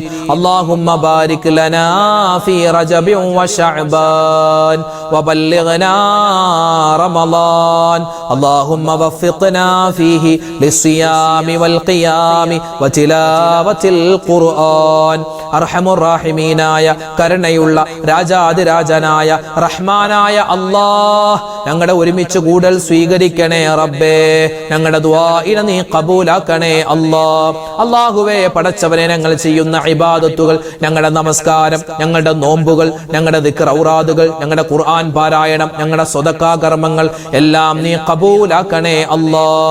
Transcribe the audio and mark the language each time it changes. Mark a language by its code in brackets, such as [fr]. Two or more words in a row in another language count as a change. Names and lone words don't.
[ar] اللهم بارك لنا في رجب وشعبان وبلغنا رمضان. اللهم وفقنا فيه للصيام والقيام وتلاوة القرآن. [ml] അർഹമുറാഹിമീനായ കരുണയുള്ള രാജാതിരാജനായ റഹ്മാനായ അല്ലാഹ്, ഞങ്ങളുടെ ഒരുമിച്ച് കൂടൽ സ്വീകരിക്കണേ റബ്ബേ. ഞങ്ങളുടെ ദുആഇനെ നീ ഖബൂലാക്കണേ അല്ലാഹ്. അല്ലാഹുവേ, പടച്ചവനെ, ഞങ്ങൾ ചെയ്യുന്ന ഇബാദത്തുകൾ, ഞങ്ങളുടെ നമസ്കാരം, ഞങ്ങളുടെ നോമ്പുകൾ, ഞങ്ങളുടെ ദിക്ർ ഔറാദുകൾ, ഞങ്ങളുടെ ഖുർആൻ പാരായണം, ഞങ്ങളുടെ സ്വതക്കാ കർമ്മങ്ങൾ എല്ലാം നീ ഖബൂലാക്കണേ അല്ലാഹ്.